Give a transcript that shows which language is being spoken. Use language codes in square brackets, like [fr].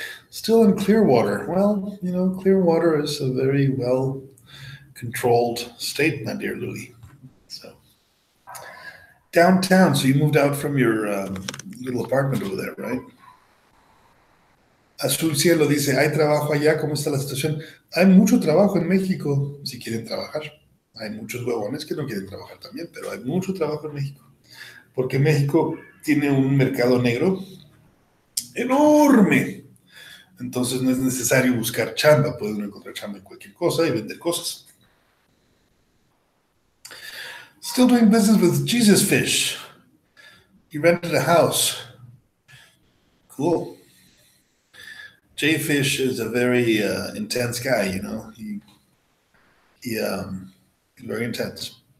[en] Still in Clearwater. Well, you know, Clearwater is a very well controlled state, my dear Louis. So downtown. So you moved out from your little apartment over there, right? [es] Azul Cielo dice, ¿hay trabajo allá? ¿Cómo está la situación? Hay mucho trabajo en México, si quieren trabajar. Hay muchos huevones que no quieren trabajar también, pero hay mucho trabajo en México. Porque México tiene un mercado negro enorme. Entonces no es necesario buscar chamba, puedes encontrar chamba en cualquier cosa y vender cosas. [en] Still doing business with Jesus Fish. He rented a house. Cool. Jay Fish is a very intense guy, you know. He's very intense.